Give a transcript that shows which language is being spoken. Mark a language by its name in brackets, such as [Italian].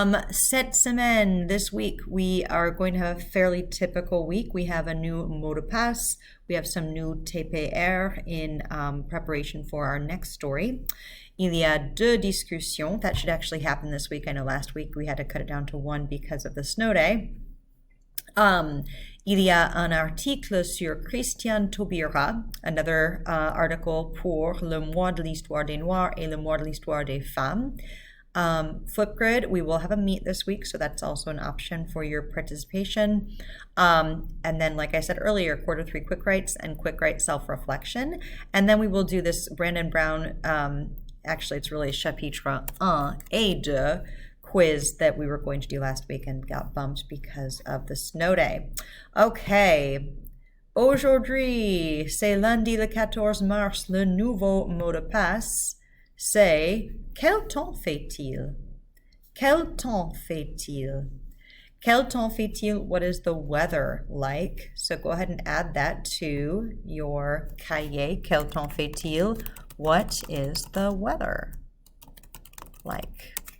[French] Cette semaine, [English] this week, we are going to have a fairly typical week. We have a new [French] mot de passe. [English] We have some new TPR in preparation for our next story. [French] Il y a deux discussions. [English] That should actually happen this week. I know last week we had to cut it down to one because of the snow day. [French] Il y a un article sur Christian Taubira, [English] another article [French] pour le mois de l'histoire des Noirs et le mois de l'histoire des femmes. [English] Flipgrid, we will have a meet this week, so that's also an option for your participation. And then, like I said earlier, quarter three quick writes and quick write self-reflection. And then we will do this Brandon Brown, actually it's really [French] chapitre 1 et 2 [English] quiz that we were going to do last week and got bumped because of the snow day. Okay. [French] Aujourd'hui, c'est lundi le 14 mars, le nouveau mot de passe, c'est quel temps fait-il? Quel temps fait-il? Quel temps fait-il? [English] What is the weather like? So go ahead and add that to your cahier. [French] Quel temps fait-il? [English] What is the weather like?